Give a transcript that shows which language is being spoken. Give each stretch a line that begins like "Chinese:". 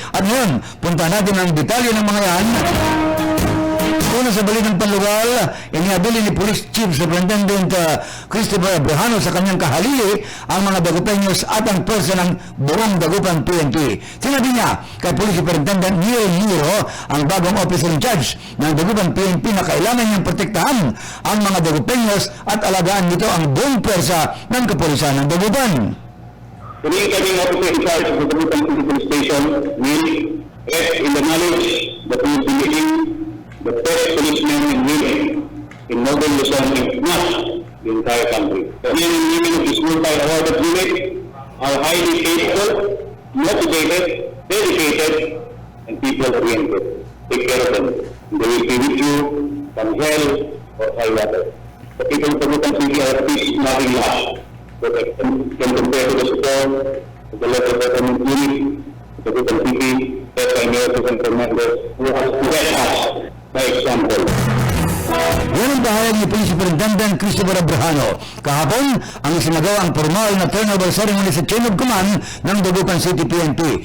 Filipino: At ngayon, punta natin ang detalye ng mga yan. Una sa balitang panlugal, inihabili ni Police Chief Superintendent Christopher Abrahano sa kanyang kahalili ang mga Dagupeños at ang pwersa ng buong Dagupan PNP. Sinabi niya kay Police Superintendent Neil Niro, ang bagong officer in charge ng Dagupan PNP, na kailangan niyang protektahan ang mga Dagupeños at alagaan nito ang buong pwersa ng kapulisan ng Dagupan.
English: The incoming officer in charge of the Dagupan City Police Station will rest in the knowledge that he will be leading the best policemen and women in Northern Luzon, if not the entire country. The men and women of this multi-awarded unit are highly capable, motivated, dedicated, and people-oriented. Take care of them. They will be with you from hell or high water. The people of Dagupan City are peace-loving lot. But can compare to the support of the local government unit, the Dagupan City, led by Mayor President Fernandez, who has led us by example.
Filipino: Yan ang pahayag ni Police Superintendent Christopher Abrahano. Kahapon, ang isinagawa ang formal na turnover ceremony sa Chain of Command ng Dagupan City PNP.